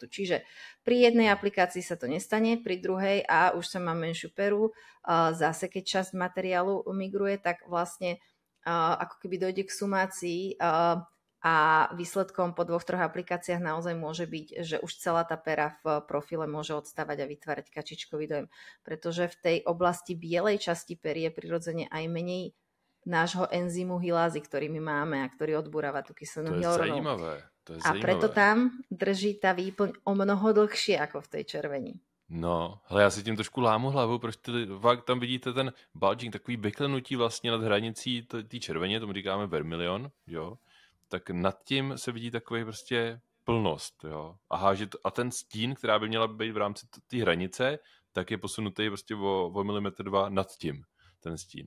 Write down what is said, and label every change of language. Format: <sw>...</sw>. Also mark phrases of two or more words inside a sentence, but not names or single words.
<sk>Čiže pri jednej aplikácii sa to nestane, pri druhej už sa má menšiu peru, zase keď časť materiálu migruje, tak vlastne ako keby dojde k sumácii a výsledkom po 2-3 aplikáciách naozaj môže byť, že už celá tá pera v profile môže odstávať a vytvárať kačičkový dojem. Pretože v tej oblasti bielej časti pery je prirodzene aj menej nášho enzymu hylázy, ktorý my máme a ktorý odburáva tú kyselinu hyaluronovú.</sk> <cs>To je zajímavé.</cs> <sk>A preto tam drží tá výplň o mnoho dlhšie ako v tej červeni.</sk> <cs>No, hele, já si tím trošku lámu hlavu, proč tam vidíte ten bulging, takový vyklenutí vlastně nad hranicí té červeně, tomu říkáme vermilion, jo, tak nad tím se vidí takový prostě plnost, jo. A ten stín, která by měla být v rámci té hranice, tak je posunutý prostě o milimetr 2 nad tím, ten stín.</cs>